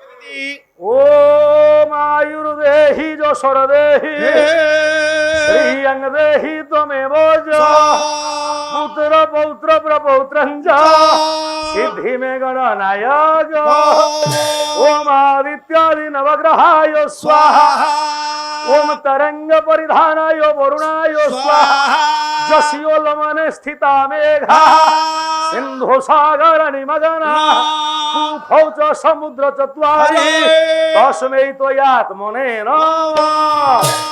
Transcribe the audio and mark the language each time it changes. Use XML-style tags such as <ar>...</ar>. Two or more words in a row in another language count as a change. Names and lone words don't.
<sa>ଓମ୍ ଆୟୁର୍ଦେହି ଯଶୋର ଦେହି ଶ୍ରୀୟଂ ଦେହି ତ୍ୱମେବ ପୁତ୍ର ପୌତ୍ର ପ୍ରପୌତ୍ରං ସିଦ୍ଧି ମେ ଗଣନାୟକ ଓମ୍ ଆଦିତ୍ୟାଦି ନବଗ୍ରହାୟ ସ୍ୱାହା ओम तरंग परिधानाय वरुणाय स्वाहा जस्योलमने स्थिता मेघा सिंधु सागर निमग्ना कुखौ च समुद्र चत्वारि तस्मै त्वयात्मने नमः।</sa>